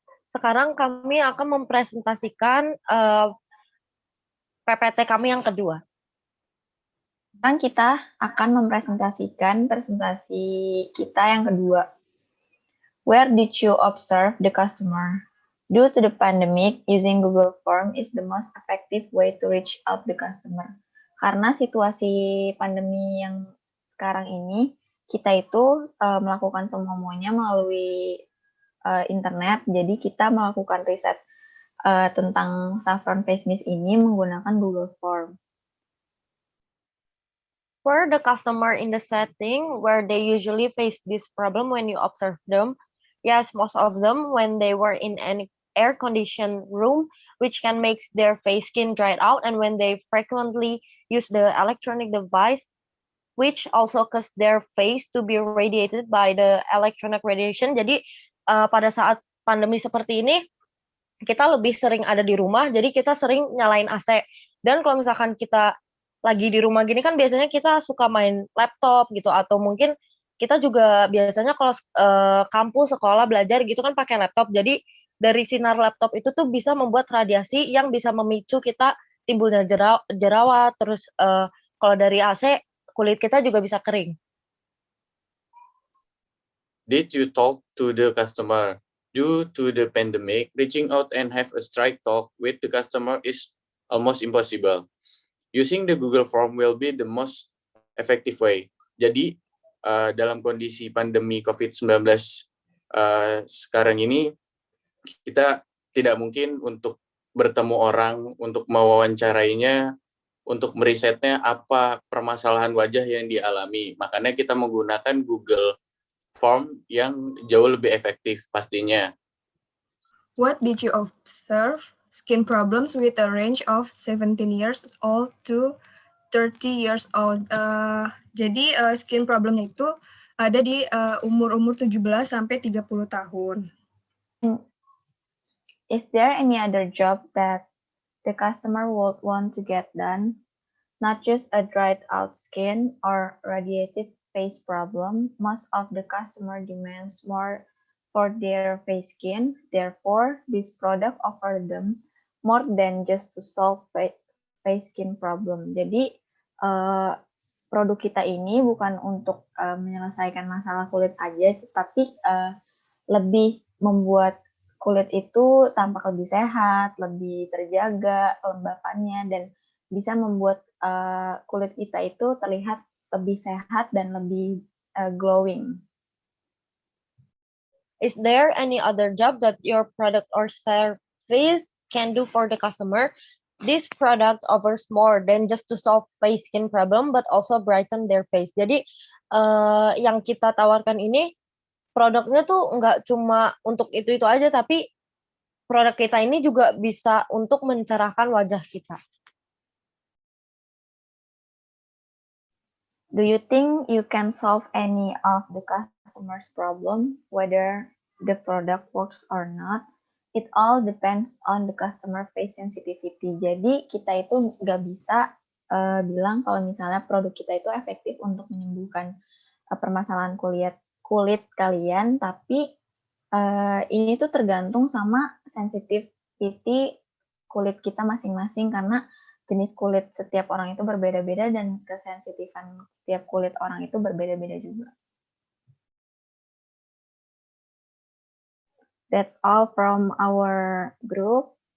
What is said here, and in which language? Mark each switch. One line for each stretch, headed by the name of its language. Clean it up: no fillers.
Indonesian: Sekarang kami akan mempresentasikan PPT kami yang kedua. Sekarang kita akan mempresentasikan presentasi kita yang kedua.
English: Where did you observe the customer? Due to the pandemic, using Google Form is the most effective way to reach out the customer.
Indonesian: Karena situasi pandemi yang sekarang ini, kita itu melakukan semuanya melalui internet. Jadi kita melakukan riset tentang saffron face mist ini menggunakan Google Form.
English: For the customer in the setting where they usually face this problem when you observe them, yes, most of them when they were in an air-conditioned room, which can make their face skin dried out, and when they frequently use the electronic device, which also cause their face to be radiated by the electronic radiation.
Indonesian: Jadi pada saat pandemi seperti ini, kita lebih sering ada di rumah, jadi kita sering nyalain AC. Dan kalau misalkan kita lagi di rumah gini kan biasanya kita suka main laptop gitu, atau mungkin kita juga biasanya kalau kampus, sekolah, belajar gitu kan pakai laptop. Jadi dari sinar laptop itu tuh bisa membuat radiasi yang bisa memicu kita timbulnya jerawat, terus kalau dari AC kulit kita juga bisa kering.
English: Did you talk to the customer? Due to the pandemic, reaching out and have a straight talk with the customer is almost impossible. Using the Google Form will be the most effective way.
Indonesian: Jadi, dalam kondisi pandemi COVID-19 sekarang ini, kita tidak mungkin untuk bertemu orang, untuk mewawancarainya, untuk merisetnya apa permasalahan wajah yang dialami. Makanya kita menggunakan Google Form yang jauh lebih efektif pastinya.
English: What did you observe? Skin problems with a range of 17 years old to 30 years old.
Indonesian: Jadi skin problemnya itu ada di umur-umur 17 sampai 30 tahun.
English: Is there any other job that the customer would want to get done? Not just a dried out skin or radiated face problem. Most of the customer demands more for their face skin. Therefore, this product offer them more than just to solve face skin problem.
Indonesian: Jadi produk kita ini bukan untuk menyelesaikan masalah kulit aja, tetapi lebih membuat kulit itu tampak lebih sehat, lebih terjaga kelembapannya, dan bisa membuat kulit kita itu terlihat lebih sehat dan lebih glowing.
English: Is there any other job that your product or service can do for the customer? This product offers more than just to solve face skin problem, but also brighten their face.
Indonesian: Jadi yang kita tawarkan ini produknya tuh nggak cuma untuk itu aja, tapi produk kita ini juga bisa untuk mencerahkan wajah kita.
English: Do you think you can solve any of the customer's problem, whether the product works or not? It all depends on the customer face sensitivity.
Indonesian: Jadi kita itu nggak bisa bilang kalau misalnya produk kita itu efektif untuk menyembuhkan permasalahan kulit kalian, tapi ini tuh tergantung sama sensitivity kulit kita masing-masing, karena jenis kulit setiap orang itu berbeda-beda dan kesensitifan setiap kulit orang itu berbeda-beda juga.
English: That's all from our group.